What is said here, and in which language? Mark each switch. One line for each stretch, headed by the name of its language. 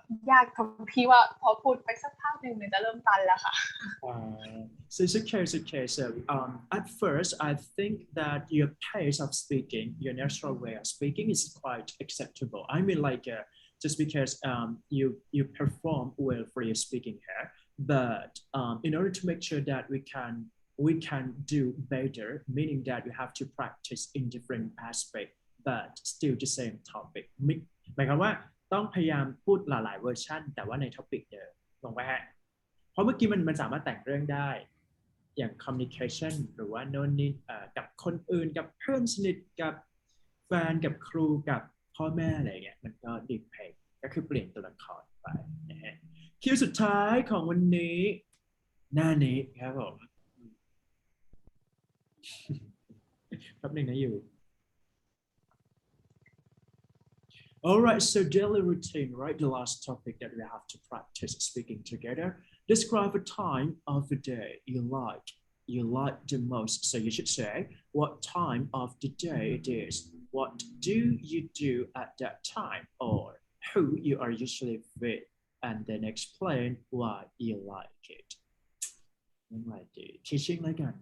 Thai: ยากตรงที่ว่าพอพูดไปสักพักหนึ่งมันจะเริ่มตันแล้วค่ะ
English: So it's okay. So at first, I think that your pace of speaking, your natural way of speaking, is quite acceptable. I mean, just because you perform well for your speaking here, but in order to make sure that we can do better, meaning that we have to practice in different aspects, but still the same topic.
Thai: หมายความว่าต้องพยายามพูดหลายๆเวอร์ชันแต่ว่าในท็อปิกเดิมลงไปฮะเพราะเมื่อกี้มันสามารถแต่งเรื่องได้ อย่าง communication หรือว่าโน่นนี่กับคนอื่นกับเพื่อนสนิทกับแฟนกับครูกับพ่อแม่อะไรเงี้ยมันก็ดีเพย์ก็คือเปลี่ยนตัวละครไปนะฮะคิวสุดท้ายของวันนี้หน้านี้ครับผมแป๊บนึงนะอยู่
English: All right, so daily routine, right? The last topic that we have to practice speaking together. Describe a time of the day you like the most. So you should say what time of the day it is. What do you do at that time, or who you are usually with, and then explain why you like it. Teaching like that.